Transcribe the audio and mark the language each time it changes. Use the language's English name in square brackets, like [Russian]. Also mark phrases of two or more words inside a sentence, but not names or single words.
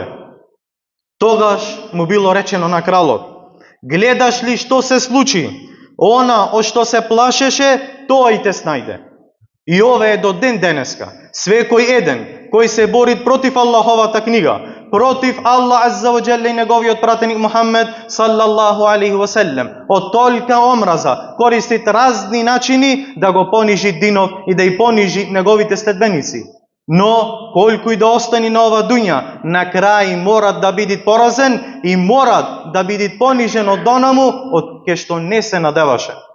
[Macedonian] Тогаш му било речено на кралот: гледаш ли што се случи? Она о што се плашеше, тоа и те снајде. И ова е до ден денеска. Свекој еден кој се бори против Аллаховата книга, против Аллах [Arabic] عز وجل [Macedonian] и неговиот пратеник Мухаммед [Arabic] صلى الله عليه وسلم, [Macedonian] од толка омраза користи разни начини да го понижи динов и да и понижи неговите следбеници. Но колку и да остани на ова дуња, на крај морат да бидат поразен и морат да бидат понижен од онаму од ке што не се надеваше.